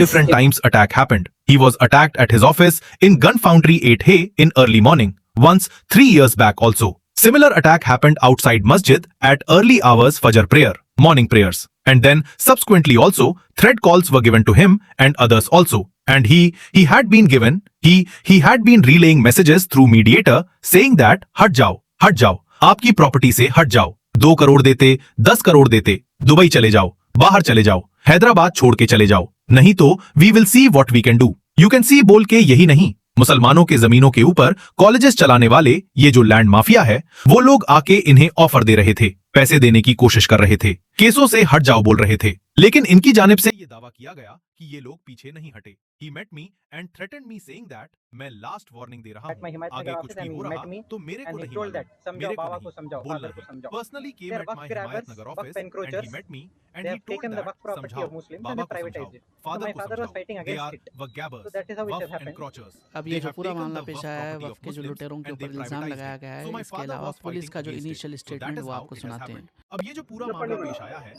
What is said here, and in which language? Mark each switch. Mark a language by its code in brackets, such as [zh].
[en] different times attack happened. He was attacked at his office in Gun Foundry 8A in early morning, once 3 years back also. Similar attack happened outside Masjid at early hours Fajr prayer, morning prayers. And then subsequently also threat calls were given to him and others also. And he had been relaying messages through mediator saying that [hi] हट जाओ, आपकी property से हट जाओ, 2 करोड़ देते, 10 करोड़ देते, Dubai चले जाओ, बाहर चले जाओ, हैदराबाद छोड़ के चले जाओ, नहीं तो [en] We will see what we can do. You can see [hi] बोल के यही नहीं, मुसलमानों के जमीनों के ऊपर कॉलेजेस चलाने वाले ये जो लैंड माफिया है, वो लोग आके इन्हें ऑफर दे रहे थे, पैसे देने की कोशिश कर रहे थे, केसों से हट जाओ बोल रहे थे। लेकिन इनकी जानिब से ये दावा किया गया कि ये लोग पीछे नहीं हटे। [en] He met me and threatened me saying that [hi] मैं लास्ट वार्निंग दे रहा हूँ, आगे कुछ भी हो रहा तो मेरे को नहीं मालूम, मेरे को नहीं, बोल रहे। [en] Personally came at my Himayatnagar office and he met me and he told that [hi] समझाओ, बाबा को समझाओ, फादर को समझाओ, [en] they are vagabonds, Waqf encroachers. [hi] अब ये जो पूरा मामला पेश आया है, वक्फ के जो लुटेरों के ऊपर इल्जाम लगाया गया है, इसके अलावा पुलिस का जो इनिशियल स्टेटमेंट वो आपको सुनाते हैं। अब ये जो पूरा मामला पेश आया है,